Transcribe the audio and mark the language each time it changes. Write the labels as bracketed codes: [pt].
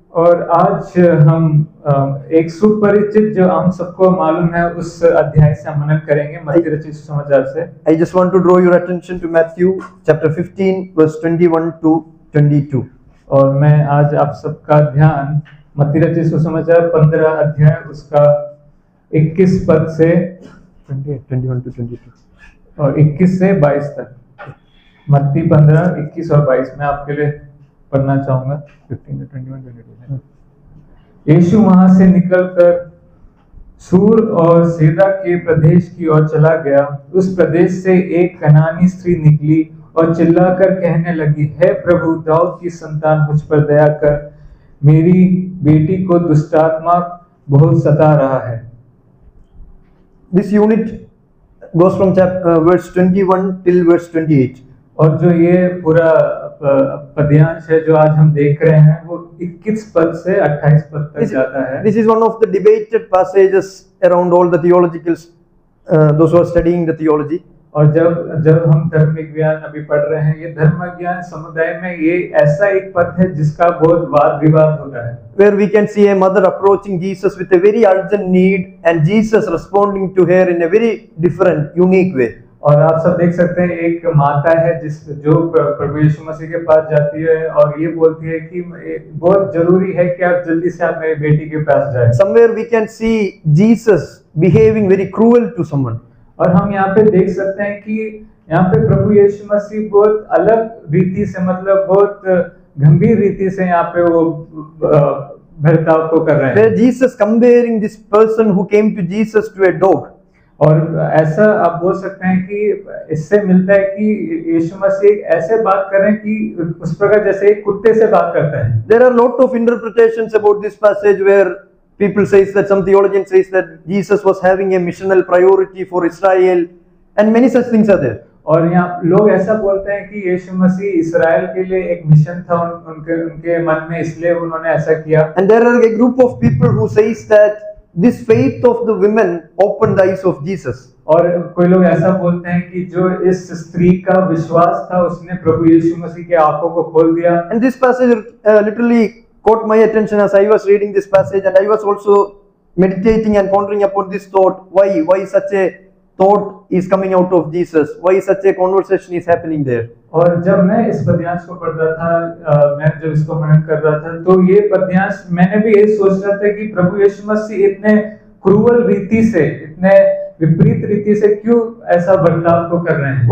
[hi] और आज हम एक सुपरिचित जो हम सबको मालूम है उस अध्याय से हम मनन करेंगे मत्ती रचित सुसमाचार से. [en] I just want to draw your attention to Matthew chapter 15 verse 21 to 22. [hi] और मैं आज आप सबका ध्यान मत्ती रचित सुसमाचार 15 अध्याय उसका 21 पद से [en] 21 to 22 [hi] और 21 से 22 तक. मत्ती 15, 21 और 22 में आपके लिए पढ़ना चाहूंगा. [en] 15 to 21, 22. [hi] यीशु वहां से निकलकर सूर और सीधा के प्रदेश की ओर चला गया. उस प्रदेश से एक कनानी स्त्री निकली और चिल्लाकर कहने लगी, हे प्रभु, दाऊद की संतान, मुझ पर दया कर, मेरी बेटी को दुष्टात्मा बहुत सता रहा है. [en] This unit goes from verse 21 till verse 28. [hi] और जो ये पूरा पद्यांश है जो आज हम देख रहे हैं वो 21 पद से 28 पद तक जाता है. [en] This is one of the debated passages around all the theologicals, those who are studying the theology. [hi] और जब हम धर्म विज्ञान अभी पढ़ रहे हैं, ये धर्म विज्ञान समुदाय में ये ऐसा एक पद है जिसका बहुत वाद विवाद होता है. [en] Where we can see a mother approaching Jesus with a very urgent need and Jesus responding to her in a very different, unique way. [hi] और आप सब देख सकते हैं एक माता है जो प्रभु यीशु मसीह के पास जाती है और ये बोलती है कि बहुत जरूरी है कि आप जल्दी से आप मेरी बेटी के पास जाएं. [en] Somewhere we can see Jesus behaving very cruel to someone. [hi] और हम यहाँ पे देख सकते हैं कि यहाँ पे प्रभु यीशु मसीह बहुत अलग रीति से, मतलब बहुत गंभीर रीति से यहाँ पे वो बर्ताव को कर रहे हैं. [en] Where Jesus comparing this person who came to Jesus to a dog. [hi] और ऐसा आप बोल सकते हैं कि इससे मिलता है कि यीशु मसीह ऐसे बात कर रहे हैं कि उस प्रकार जैसे एक कुत्ते से बात करता है. [en] There are lot of interpretations about this passage where people says that some theologians says that Jesus was having a missional priority for Israel and many such things are there. [hi] और यहाँ लोग ऐसा बोलते हैं कि यीशु मसीह इस्राएल के लिए एक मिशन था उनके मन में, इसलिए उन्होंने ऐसा किया. [en] And there are a group of people who says that this faith of the women opened the eyes of Jesus. [hi] और कोई लोग ऐसा बोलते हैं कि जो इस स्त्री का विश्वास था उसने प्रभु यीशु मसीह के आंखों को खोल दिया. [en] And this passage literally caught my attention as I was reading this passage, and I was also meditating and pondering upon this thought. Why such a thought is coming out of Jesus? Why such a conversation is happening there? [hi] और जब मैं इस पद्यांश को पढ़ रहा था, मैं जब इसको मनन कर रहा था, तो ये पद्यांश मैंने भी ये सोच रहा था कि प्रभु यीशु मसीह इतने क्रूअल रीति से, इतने विपरीत रीति से क्यों ऐसा बर्ताव को कर रहे हैं.